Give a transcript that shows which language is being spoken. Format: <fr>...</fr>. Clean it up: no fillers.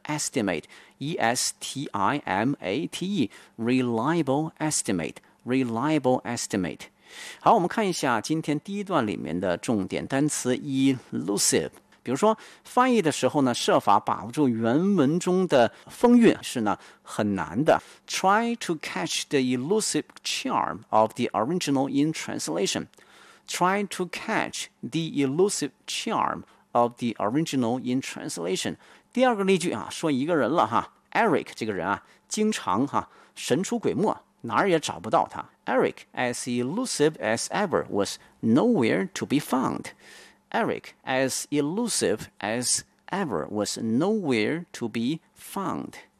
<en>estimate， E-S-T-I-M-A-T-E， reliable estimate， reliable estimate。</en> <zh>好，我们看一下今天第一段里面的重点单词 elusive。比如说翻译的时候呢，设法把握住原文中的风韵是呢很难的。</zh> <en>Try to catch the elusive charm of the original in translation. Try to catch the elusive charm of the original in translation.</en> <zh>第二个例句啊，说一个人了哈， Eric 这个人啊，经常哈神出鬼没，哪儿也找不到他。</zh> <en>Eric, as elusive as ever, was nowhere to be found. Eric, as elusive as ever, was nowhere to be found.</en>